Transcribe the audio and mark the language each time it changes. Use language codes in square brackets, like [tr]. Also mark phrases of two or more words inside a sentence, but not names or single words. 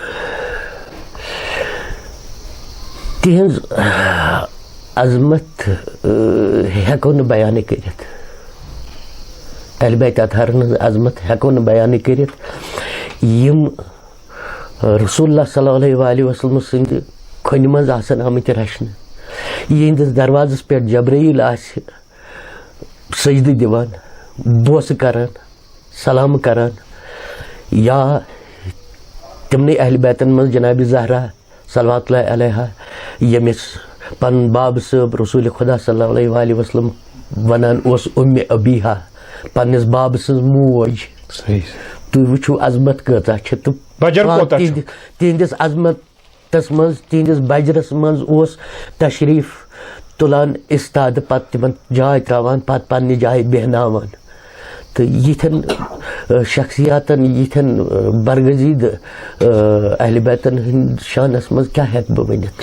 [ks] تہنٛز عظمت ہیٚکو نہٕ بیانٕے کٔرِتھ اہلِ بیت اطہارن ہٕنٛز عظمت ہیٚکو نہٕ بیانٕے کٔرِتھ یم رسول اللہ [ar] صلی اللہ علیہ وسلم [ks] سٕنٛدِ کھۄنہِ منٛز آسن آمٕتۍ رچھنہٕ یہنٛدِس دروازس پٮ۪ٹھ جبرائیل آسہِ سجدٕ دِوان بوسہٕ کران سلام کران یا تمنٕے اہلِ بیتن منٛز جناب زہرا [ar] صلوات اللہ علیہا [ks] ییٚمِس پن باب صٲب رسول خدا [ar] صلی اللہ علیہ وسلم [ks] ونان اوس ام ابیہا پنس باب سٕنٛز موج تُہۍ وٕچھِو عظمت کۭژاہ چھِ تہٕ تہنٛدِس عظمتس منٛز تہنٛدِس بجرس منٛز اوس تشریف تُلان استاد پتہٕ تِمن جاے تراوان پتہٕ پننہِ جایہِ بیہناوان تہٕ یِتھٮ۪ن شخصیاتن یِتھٮ۪ن برگزیٖد اہلِ بیتن ہٕنٛدۍ شانس منٛز کیٛاہ ہٮ۪کہٕ بہٕ ؤنِتھ